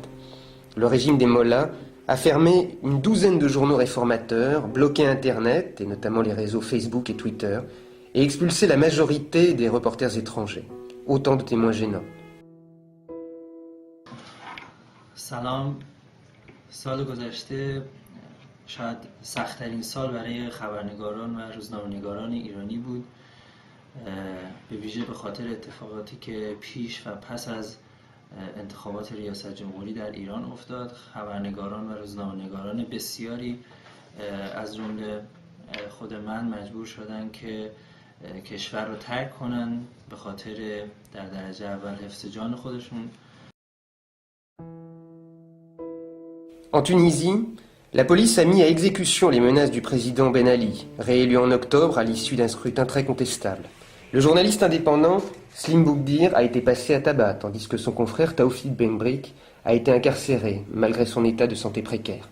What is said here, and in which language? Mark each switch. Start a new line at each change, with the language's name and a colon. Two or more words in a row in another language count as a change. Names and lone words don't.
French: Le régime des mollahs a fermé une douzaine de journaux réformateurs, bloqué Internet, et notamment les réseaux Facebook et Twitter, et expulsé la majorité des reporters étrangers. Autant de témoins gênants.
Persian: Salam. سال گذشته شاید سخت‌ترین سال برای خبرنگاران و روزنامه‌نگاران ایرانی بود، به ویژه به خاطر اتفاقاتی که پیش و پس از انتخابات ریاست جمهوری در ایران افتاد. خبرنگاران و روزنامه‌نگاران بسیاری از جمله خود من مجبور شدن که کشور رو ترک کنن به خاطر در درجه اول حفظ جان خودشون.
French: En Tunisie, la police a mis à exécution les menaces du président Ben Ali, réélu en octobre à l'issue d'un scrutin très contestable. Le journaliste indépendant Slim Boukdir a été passé à tabac, tandis que son confrère Taoufik Ben Brik a été incarcéré, malgré son état de santé précaire.